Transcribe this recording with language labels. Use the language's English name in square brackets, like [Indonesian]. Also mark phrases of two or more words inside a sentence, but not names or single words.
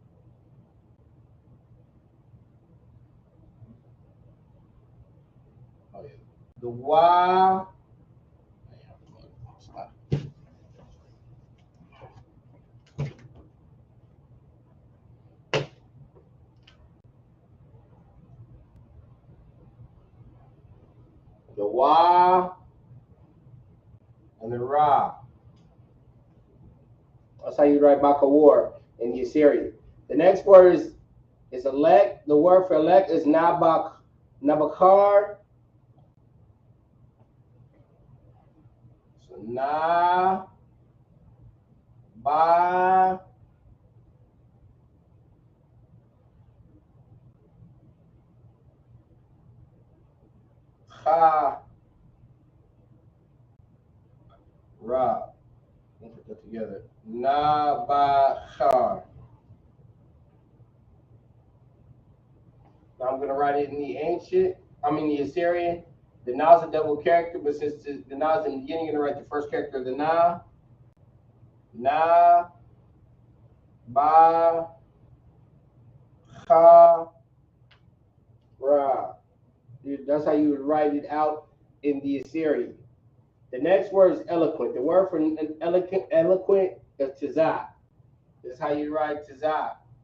[English] the wa, and the ra. That's how you write Bakawar in the Assyrian. The next word is elect. The word for elect is nabakar. So na, ba, ha, ra. Let's put that together. Nabachar. Now I'm going to write it in the Assyrian. The na is a double character, but since the na is in the beginning, you're going to write the first character of the na. Na, ba, ha, ra. That's how you would write it out in the Assyrian. The next word is eloquent. The word for eloquent is tizah. This is how you write tizah.